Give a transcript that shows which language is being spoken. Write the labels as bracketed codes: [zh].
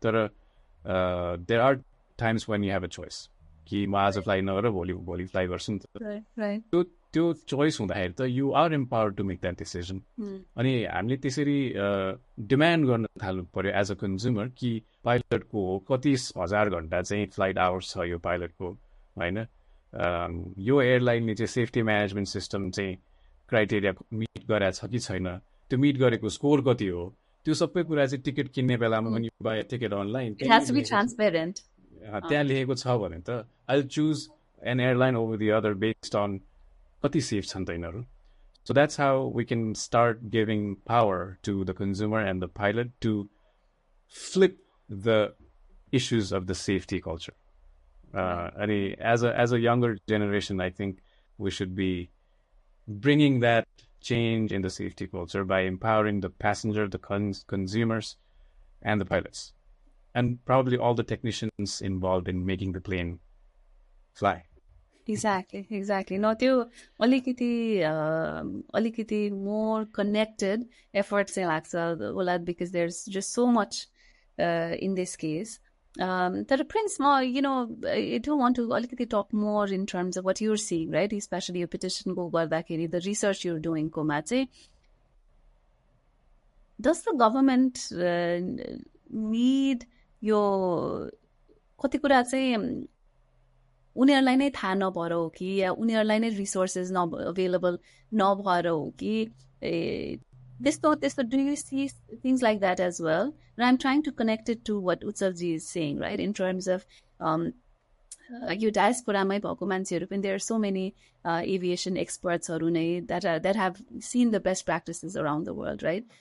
[ne] तर [en] there are times when you have a choice [ne] कि म आज फ्लाइ नगरेर भोलि फ्लाइ गर्छु नि त. [en] Right. [ne] त्यो choice हुँदाखेरि त [en] you are empowered to make that decision. [ne] अनि हामीले त्यसरी demand गर्न थाल्नु पर्यो [en] as a consumer [ne] कि पाइलटको कति हजार घण्टा चाहिँ फ्लाइट आवर्स छ यो पाइलटको, हैन? यो एयरलाइनले चाहिँ सेफ्टी म्यानेजमेन्ट सिस्टम चाहिँ क्राइटेरिया मिट गरेको छ कि छैन, त्यो मिट गरेको स्कोर कति हो, त्यो सबै कुरा चाहिँ टिकट किन्ने बेलामा [en] when you buy a ticket online, it has to be transparent. [ne] त्यहाँ लेखेको छ भने त [en] I'll choose an airline over the other based on [ne] कति सेफ छन् त यिनीहरू. [en] So that's how we can start giving power to the consumer and the pilot to flip the issues of the safety culture. And as a younger generation, I think we should be bringing that change in the safety culture by empowering the passenger, the consumers, and the pilots, and probably all the technicians involved in making the plane fly. Exactly. No, [ne] त्यो अलिकति [en] more connected effort [ne] चाहिँ लाग्छ होला, [en] because there's just so much in this case. तर Prince, I do want to अलिकति talk more in terms of what you're seeing, right? Especially your [ne] petition को गर्दाखेरि, [en] the research you're doing [ne] कोमा चाहिँ, [en] does the government need [ne] यो कति कुरा चाहिँ उनीहरूलाई नै थाहा नभएर हो कि, या उनीहरूलाई नै रिसोर्सेस अभाइलेबल नभएर हो कि, [en] Do you see things like that as well? And I'm trying to connect it to what Utsavji is saying, right? In terms of [ne] यो डायस्पोरामै भएको मान्छेहरू पनि, [en] there are so many aviation expertsहरू नै that have seen the best practices around the world, right?